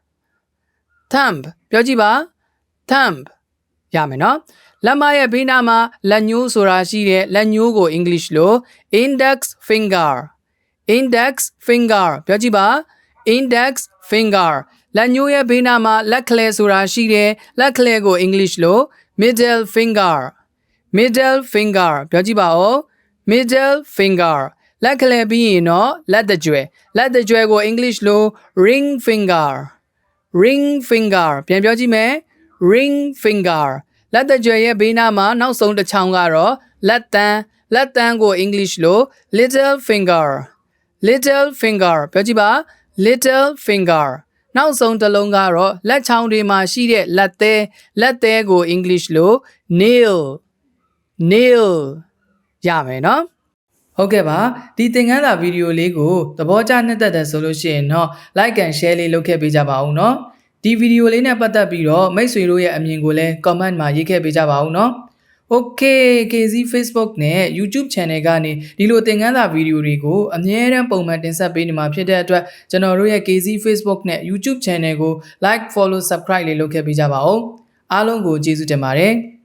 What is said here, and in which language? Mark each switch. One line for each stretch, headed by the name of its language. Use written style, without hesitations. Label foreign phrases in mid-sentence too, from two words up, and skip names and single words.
Burmese: ပြောကြည့်ပါ thumb ရမယ်နော်လက်မရဲ့ဘေးနားမှာလက်ညိုးဆိုတာရှိတယ်လက်ညိုးကို English လို့
English: index finger
Burmese: ပြောကြည့်ပါ
English: index finger
Burmese: လက်ညိုးရဲ့ဘေးနားမှာလက်ခလဲဆိုတာရှိတယ်လက်ခလဲကို English လို့
English: middle finger
Burmese: ပြောကြည့်ပါဦး
English: middle finger
Burmese: လက်ခလဲပြီးရင်တော့လက်တကြွယ်ကို English လို့
English: ring finger
Burmese: ပြန်ပြောကြည့်မယ်
English: ring finger
Burmese: လက်တကြွယ်ရဲ့ဘေးနားမှာနောက်ဆုံးတစ်ချောင်းကတော့လက်တန်းကို English လို့
English: little finger
Burmese: ပြောကြည့်ပါ
English: little finger
Burmese: နောက်ဆုံးတစ်လုံးကတော့လက်ချောင်းတွေမှာရှိတဲ့လက်သေးကို English လို့ nail ရမယ်နော်ဟုတ်ကဲ့ပါဒီသင်ခန်းစာဗီဒီယိုလေးကိုသဘောကျနှစ်သက်တယ်ဆိုလို့ရှိရင်တော့
English: like and share
Burmese: လေးလုပ်ခဲ့ပေးကြပါဦးနော်ဒီဗီဒီယိုလေးနဲ့ပတ်သက်ပြီးတော့မိတ်ဆွေတို့ရဲ့အမြင်ကိုလည်း comment မှာရေးခဲ့ပေးကြပါဦးနော် Okay K Zee Facebook နဲ့
English: YouTube channel
Burmese: ကနေဒီလိုသင်ခန်းစာဗီဒီယိုတွေကိုအမြဲတမ်းပုံမှန်တင်ဆက်ပေးနေမှာဖြစ်တဲ့အတွက်ကျွန်တော်တို့ရဲ့ K Zee Facebook နဲ့
English: YouTube channel
Burmese: ကို
English: like follow subscribe
Burmese: လေးလုပ်ခဲ့ပေးကြပါဦးအားလုံးကိုကျေးဇူးတင်ပါတယ်